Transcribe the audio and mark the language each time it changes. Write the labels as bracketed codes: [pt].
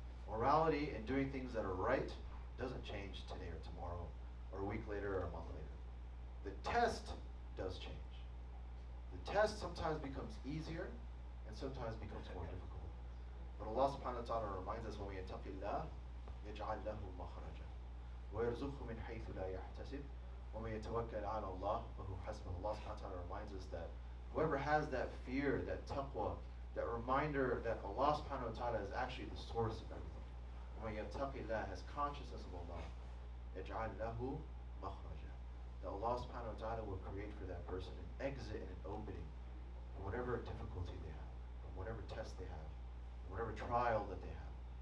[en] Morality and doing things that are right doesn't change today or tomorrow, or a week later or a month later. The test does change. The test sometimes becomes easier and sometimes becomes more difficult. But Allah subhanahu wa ta'ala reminds us, when we [ar] يَتَقِ اللَّهِ يَجْعَلْ لَهُ مَخْرَجًا وَيَرْزُقْهُ مِنْ حَيْثُ لَا يَحْتَسِبْ وَمَنْ يَتَوَكَّلْ عَلَى اللَّهِ فَهُوَ حَسْبُهُ. [en] Allah subhanahu wa ta'ala reminds us that whoever has that fear, that taqwa, that reminder that Allah subhanahu wa ta'ala is actually the source of everything. [ar] وَمَنْ يَتَقِ اللَّهِ [en] has consciousness of Allah. [ar] يَجْعَلْ لَهُ مَخْرَجًا. [en] That Allah subhanahu wa ta'ala will create for that person an exit and an opening from whatever difficulty they have, from whatever test they have, from whatever trial that they have.